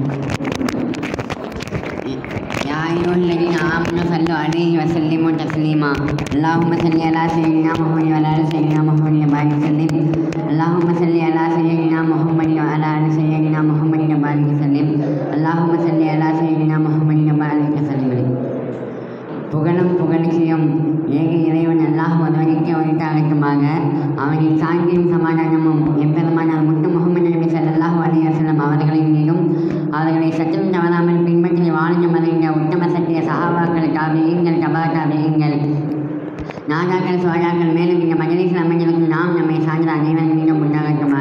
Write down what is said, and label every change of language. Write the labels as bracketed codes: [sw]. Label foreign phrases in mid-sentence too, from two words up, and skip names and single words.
[ar] يا أيها الذين آمنوا صلوا عليه وسلموا تسليما. اللهم صل على سيدنا محمد وعلى آل سيدنا محمد وبارك وسلم. اللهم صل على سيدنا محمد وعلى آل سيدنا محمد وبارك وسلم. اللهم صل على سيدنا محمد وبارك وسلم. [ta] புகழும் புகழ்ச்சியும் ஏக இறைவன் அல்லாஹ் ஒருவனுக்கு உரித்தாகட்டுமாக. அவனின் சாந்தியும் சமாதானமும் எம்பெருமான முத்து முகமது நபி [ar] صلى الله عليه وسلم [ta] அவர்களின் மீதும் அவர்களை சற்றும் தவறாமல் பின்பற்றி வாழ்ந்து மறைந்த உத்தம சத்திய சஹாபாக்கள், தாபிஈன்கள், தபா தாபிஈன்கள், நாதாக்கள், சோழாக்கள், மேலும் இந்த மஜ்லிஸில் அமைந்திருக்கும் நாம் நம்மை சார்ந்த அனைவரின் மீதும் உண்டாகட்டுமாக.